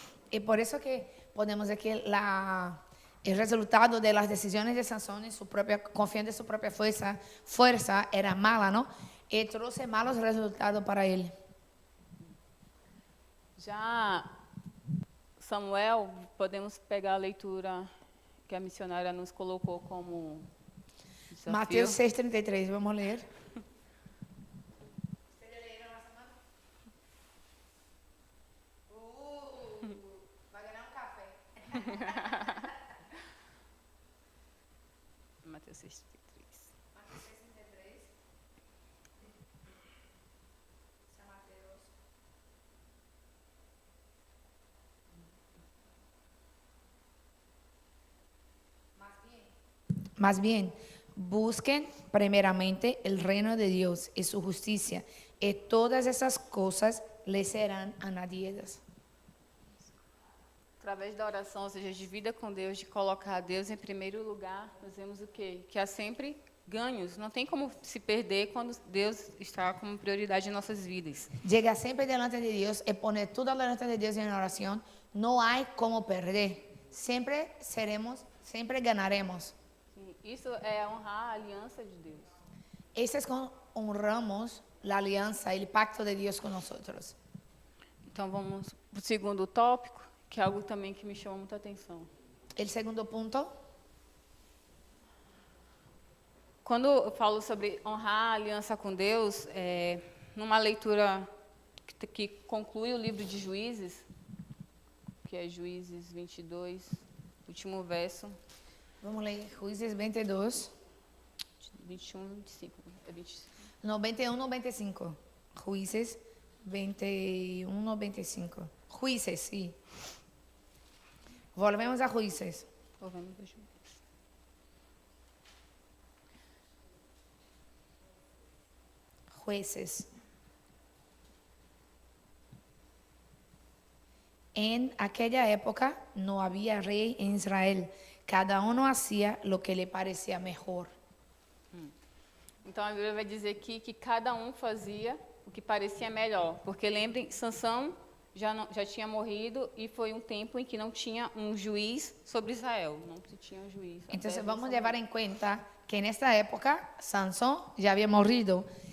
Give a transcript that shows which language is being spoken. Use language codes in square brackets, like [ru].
[es] Y por eso que podemos decir que el resultado de las decisiones de Sansón confiando en su propia fuerza era mala, ¿no? Y trouxe malos resultados para él. [pt] Já Samuel, podemos pegar a leitura que a missionária nos colocou como desafio. Mateus 6:33, vamos ler. Vai ganhar café. Mateus 6:33. Mateus 6:33. Mateus. [es] Más bien, busquen primeramente el reino de Dios y su justicia, y todas esas cosas les serán añadidas. [pt] Através da oração, ou seja, de vida com Deus, de colocar Deus em primeiro lugar, nós vemos o quê? Que há sempre ganhos. Não tem como se perder quando Deus está como prioridade em nossas vidas. [es] Llega siempre delante de Dios y poner todo delante de Dios en oración. No hay como perder. Siempre ganaremos. [pt] Sim, isso é honrar a aliança de Deus. [es] Eso es como honramos la alianza, el pacto de Dios con nosotros. [pt] Então vamos para o segundo tópico, que é algo também que me chama muita atenção. [es] El segundo punto. [pt] Quando eu falo sobre honrar a aliança com Deus, numa leitura que conclui o livro de Juízes, que é Juízes 22, último verso. Vamos ler Juízes 22. 21, 25. É 25. No, 21, 95. Juízes 21, 95. Juízes, sí. [es] Volvemos a Juízes. Volvemos a Juízes. Jueces. En aquella época no había rey en Israel. Cada uno hacía lo que le parecía mejor. [pt] Então a Bíblia vai dizer aqui que cada um fazia o que parecia melhor. Porque lembrem, Sansão já tinha morrido e foi um tempo em que não tinha um juiz sobre Israel. Não se tinha um juiz. Então, até vamos Samuel. levar em conta que nesta época, Sansón já havia morrido.